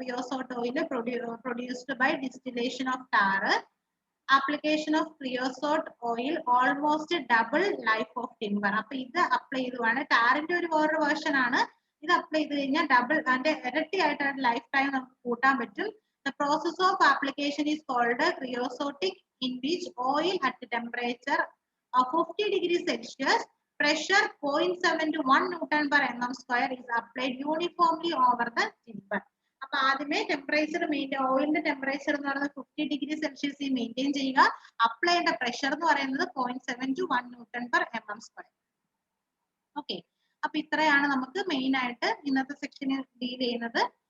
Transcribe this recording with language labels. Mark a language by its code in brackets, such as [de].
[en] Creosote oil produced by distillation of tar. Application of creosote oil almost double life of timber. [ml] അപ്പൊ ഇത് apply ചെയ്തുവാണ്, ടാറിന്റെ ഒരു വേറൊരു version ആണ്. ഇത് അപ്ലൈ ചെയ്ത് കഴിഞ്ഞാൽ ഡബിൾ, അതിന്റെ ഇരട്ടിയായിട്ട് ലൈഫ് ടൈം നമുക്ക് കൂട്ടാൻ പറ്റും. [en] The process of application is called creosotic, in which oil at the temperature of 50 degrees Celsius, pressure 0.7 to 1 Newton per mm square is applied uniformly over the timber. [ml] അപ്പൊ ആദ്യമേ temperature ഓയിലിന്റെ temperature എന്ന് പറയുന്നത് 50 degree സെൽഷ്യസിൽ maintain ചെയ്യുക. Apply ചെയ്യേണ്ട pressure എന്ന് പറയുന്നത് [en] 0.7 to 1 Newton per mm square. [ml] Okay, അപ്പൊ ഇത്രയാണ് നമുക്ക് മെയിൻ ആയിട്ട് ഇന്നത്തെ സെക്ഷനിൽ ഡീൽ ചെയ്യുന്നത്.